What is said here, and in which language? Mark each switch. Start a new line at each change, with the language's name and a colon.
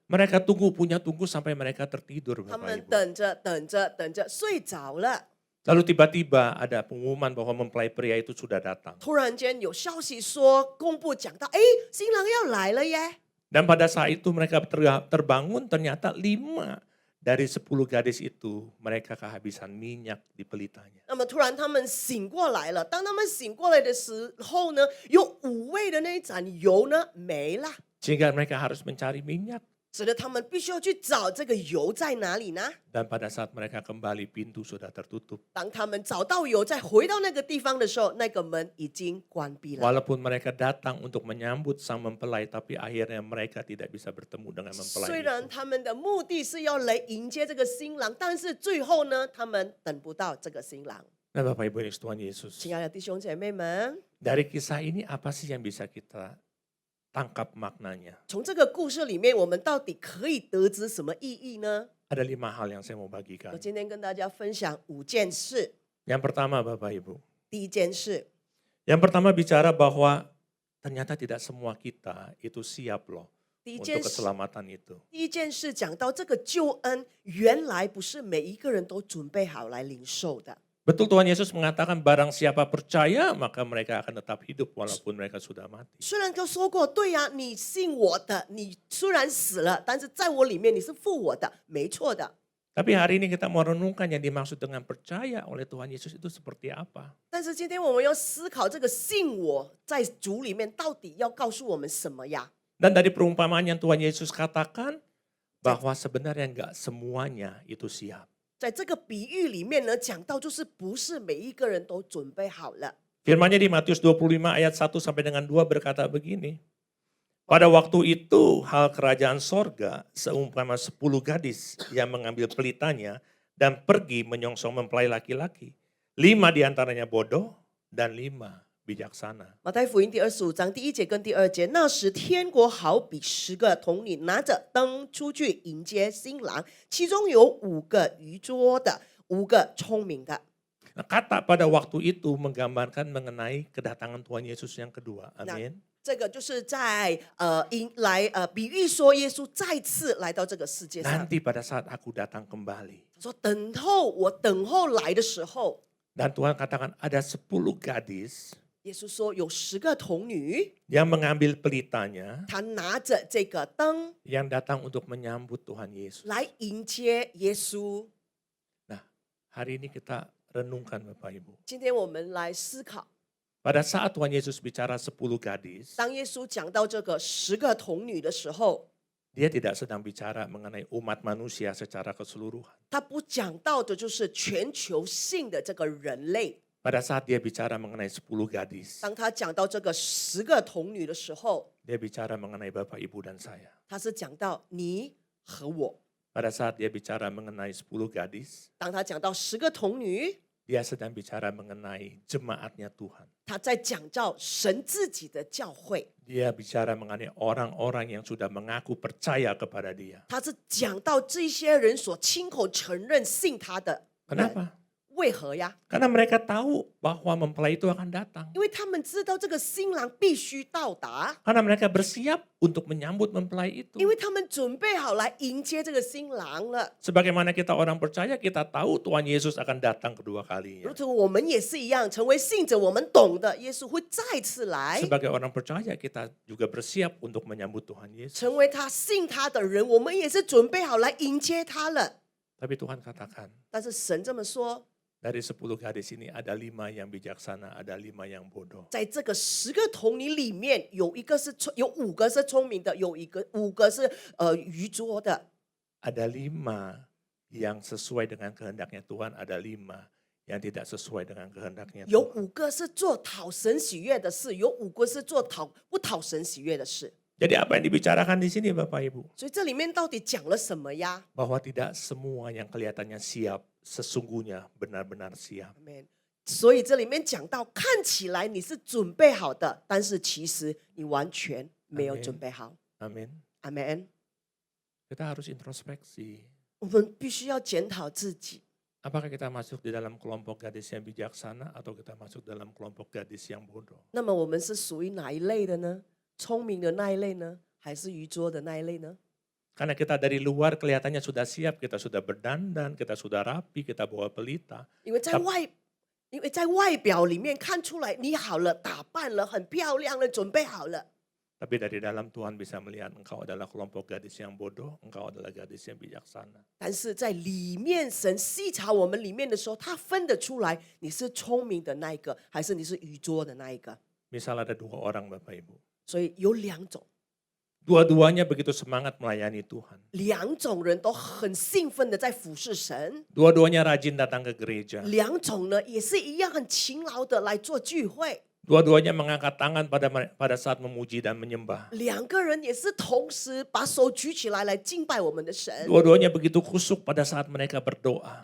Indonesian: Mereka tunggu sampai mereka tertidur
Chinese: 他
Indonesian: Bapak
Chinese: 们
Indonesian: Ibu.
Chinese: 等着睡着了。
Indonesian: Lalu tiba-tiba ada pengumuman bahwa mempelai pria itu sudah datang.
Chinese: 突然间有消息说，公布讲到，哎，新郎要来了耶！
Indonesian: Dan pada saat itu mereka terbangun, ternyata 5 dari 10 gadis itu mereka kehabisan minyak di pelitanya.
Chinese: 那么突然他们醒过来了，当他们醒过来的时候呢，有5位的那一盏油呢没了，
Indonesian: Sehingga mereka harus mencari minyak.
Chinese: 使得他们必须要去找这个油在哪里呢？
Indonesian: Dan pada saat mereka kembali, pintu sudah tertutup.
Chinese: 当他们找到油，再回到那个地方的时候，那个门已经关闭了。
Indonesian: Walaupun mereka datang untuk menyambut sang mempelai, tapi akhirnya mereka tidak bisa bertemu dengan
Chinese: 虽
Indonesian: mempelai
Chinese: 然
Indonesian: itu.
Chinese: 他们的目的是要来迎接这个新郎，但是最后呢，他们等不到这个新郎。
Indonesian: Nah Bapak Ibu Tuhan Yesus,
Chinese: 亲爱的弟兄姐妹们，
Indonesian: dari kisah ini apa sih yang bisa kita tangkap maknanya?
Chinese: 从这个故事里面，我们到底可以得知什么意义呢？
Indonesian: Ada 5 hal yang saya mau
Chinese: 我
Indonesian: bagikan.
Chinese: 今天跟大家分享5件事。
Indonesian: Yang pertama Bapak Ibu,
Chinese: 第一件事，
Indonesian: yang pertama bicara bahwa ternyata tidak semua kita itu siap loh
Chinese: 第一件
Indonesian: untuk
Chinese: 事，
Indonesian: keselamatan itu.
Chinese: 第一件事讲到这个救恩，原来不是每一个人都准备好来领受的。
Indonesian: Betul Tuhan Yesus mengatakan barang siapa percaya maka mereka akan tetap hidup walaupun mereka sudah mati.
Chinese: 虽然都说过，对呀、你信我的，你虽然死了，但是在我里面你是复活的，没错的。
Indonesian: Tapi hari ini kita mau renungkan yang dimaksud dengan percaya oleh Tuhan Yesus itu seperti apa.
Chinese: 但是今天我们要思考这个信我在主里面到底要告诉我们什么呀？
Indonesian: Dan dari perumpamaan yang Tuhan Yesus katakan bahwa sebenarnya enggak semuanya itu siap.
Chinese: 在这个比喻里面呢，讲到就是不是每一个人都准备好了。
Indonesian: Firman-Nya di Matius 25 ayat 1 sampai dengan 2 berkata begini. Pada waktu itu hal kerajaan sorga seumpama 10 gadis yang mengambil pelitanya dan pergi menyongsong mempelai laki-laki. 5 diantaranya bodoh dan 5 bijaksana.
Chinese: 马太福音第25章第1节跟第2节，那时天国好比10个童女拿着灯出去迎接新郎，其中有5个愚拙的，5个聪明的。
Indonesian: Nah, kata pada waktu itu menggambarkan mengenai kedatangan Tuhan Yesus yang kedua. Amin.
Chinese: 这个就是在比喻说耶稣再次来到这个世界上。
Indonesian: Nanti pada saat aku datang kembali.
Chinese: 说我等候来的时候，
Indonesian: Dan Tuhan katakan ada 10 gadis
Chinese: 耶耶稣说有10个童女，
Indonesian: yang mengambil pelitanya
Chinese: 她拿着这个灯
Indonesian: yang datang untuk menyambut Tuhan Yesus.
Chinese: 来迎接耶稣。
Indonesian: Nah, hari ini kita renungkan Bapak Ibu.
Chinese: 今天我们来思考，
Indonesian: Pada saat Tuhan Yesus bicara 10 gadis,
Chinese: 当耶稣讲到这个10个童女的时候，
Indonesian: dia tidak sedang bicara mengenai umat manusia secara keseluruhan.
Chinese: 他不讲到的就是全球性的这个人类。
Indonesian: Pada saat dia bicara mengenai 10 gadis,
Chinese: 当他讲到这个10个童女的时候，
Indonesian: dia bicara mengenai Bapak Ibu dan saya.
Chinese: 他是讲到你和我。
Indonesian: Pada saat dia bicara mengenai 10 gadis,
Chinese: 当他讲到10个童女，
Indonesian: dia sedang bicara mengenai jemaatnya Tuhan.
Chinese: 他在讲到神自己的教会，
Indonesian: Dia bicara mengenai orang-orang yang sudah mengaku percaya kepada dia.
Chinese: 他是讲到这些人所亲口承认信他的人。
Indonesian: Kenapa?
Chinese: 为何呀？
Indonesian: Karena mereka tahu bahwa mempelai itu akan datang.
Chinese: 因为他们知道这个新郎必须到达，
Indonesian: Karena mereka bersiap untuk menyambut mempelai itu.
Chinese: 因为他们准备好来迎接这个新郎了。
Indonesian: Sebagaimana kita orang percaya, kita tahu Tuhan Yesus akan datang kedua kalinya.
Chinese: 如同我们也是一样，成为信者，我们懂得耶稣会再次来。
Indonesian: Sebagai orang percaya, kita juga bersiap untuk menyambut Tuhan Yesus.
Chinese: 成为他信他的人，我们也是准备好来迎接他了。
Indonesian: Tapi Tuhan katakan,
Chinese: 但是神这么说，
Indonesian: dari 10 gadis ini ada 5 yang bijaksana, ada 5 yang bodoh.
Chinese: 在这个10个童女里面，有5个是聪明的，有5个是愚拙的。
Indonesian: Ada 5 yang sesuai dengan kehendaknya Tuhan, ada 5 yang tidak sesuai dengan kehendaknya
Chinese: 有
Indonesian: Tuhan.
Chinese: 5个是做讨神喜悦的事，有5个是做不讨神喜悦的事。
Indonesian: Jadi apa yang dibicarakan di sini Bapak Ibu?
Chinese: 所以这里面到底讲了什么呀？
Indonesian: Bahwa tidak semua yang kelihatannya siap, sesungguhnya benar-benar siap.
English: Amen。
Chinese: 所以这里面讲到，看起来你是准备好的，但是其实你完全没有
English: Amen
Chinese: 准备好。
Indonesian: Amin.
Chinese: 阿门。
Indonesian: Kita harus introspeksi.
Chinese: 我们必须要检讨自己，
Indonesian: Apakah kita masuk di dalam kelompok gadis yang bijaksana atau kita masuk dalam kelompok gadis yang bodoh?
Chinese: 那么我们是属于哪一类的呢？聪明的那一类呢，还是愚拙的那一类呢？
Indonesian: Karena kita dari luar kelihatannya sudah siap, kita sudah berdandan, kita sudah rapi, kita bawa pelita.
Chinese: 因为在外表里面看出来你好了，打扮了，很漂亮了，准备好了。
Indonesian: Tapi dari dalam Tuhan bisa melihat engkau adalah kelompok gadis yang bodoh, engkau adalah gadis yang bijaksana.
Chinese: 但是在里面，神细查我们里面的时候，他分得出来你是聪明的那一个，还是你是愚拙的那一个。
Indonesian: Misal ada 2 orang Bapak Ibu.
Chinese: 所以有2种，
Indonesian: Dua-duanya begitu semangat melayani Tuhan.
Chinese: 2种人都很兴奋的在服侍神，
Indonesian: Dua-duanya rajin datang ke gereja.
Chinese: 2种呢也是一样很勤劳的来做聚会，
Indonesian: Dua-duanya mengangkat tangan pada saat memuji dan menyembah.
Chinese: 2个人也是同时把手举起来来敬拜我们的神，
Indonesian: Dua-duanya begitu kusuk pada saat mereka berdoa.